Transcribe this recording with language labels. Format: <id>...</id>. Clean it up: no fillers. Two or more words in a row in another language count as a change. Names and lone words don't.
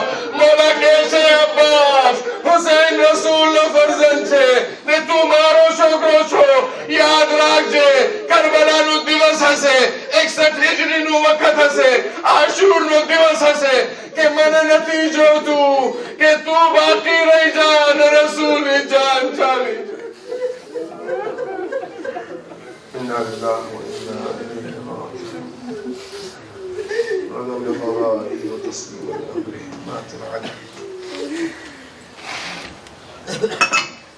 <gu>મોલા કહે છે અબ્બાસ, હુસૈન રસૂલ નો ફરજંદ છે ને તું મારો છોકરો છો. યાદ રાખજે, કરબલા નો દિવસ હશે, 61 હિજરી નું વખત હશે, આશુર નો દિવસ હશે કે મને નથી જોતું કે તું બાકી રહી જા અને રસૂલ ની જાન ચાલી જાય.</gu> <ar>إنا لله وإنا إليه راجعون. ولو لقضائه وتصديق أمره ما تبعده.</ar>